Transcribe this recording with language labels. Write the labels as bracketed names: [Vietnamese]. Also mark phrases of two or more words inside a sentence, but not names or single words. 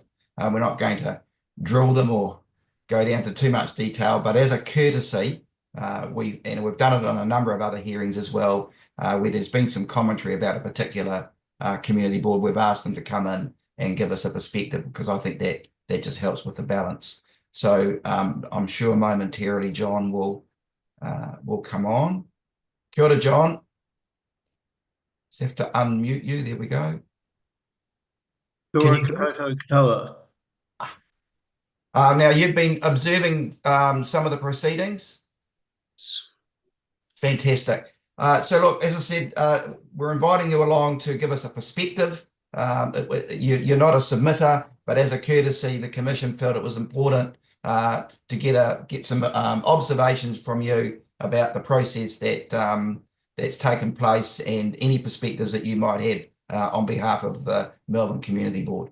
[English] We're not going to drill them or go down to too much detail, but as a courtesy, we've done it on a number of other hearings as well, where there's been some commentary about a particular community board. We've asked them to come in and give us a perspective, because I think that just helps with the balance. So I'm sure momentarily John will come on. [Māori] Kia ora, [English] John. Just have to unmute you. There we go. [Māori] Kia ora koutou katoa. [English] Now, you've been observing some of the proceedings. Fantastic. So look, as I said, we're inviting you along to give us a perspective. You're not a submitter, but as a courtesy, the Commission felt it was important to get some observations from you about the process that's taken place and any perspectives that you might have on behalf of the Melbourne Community Board.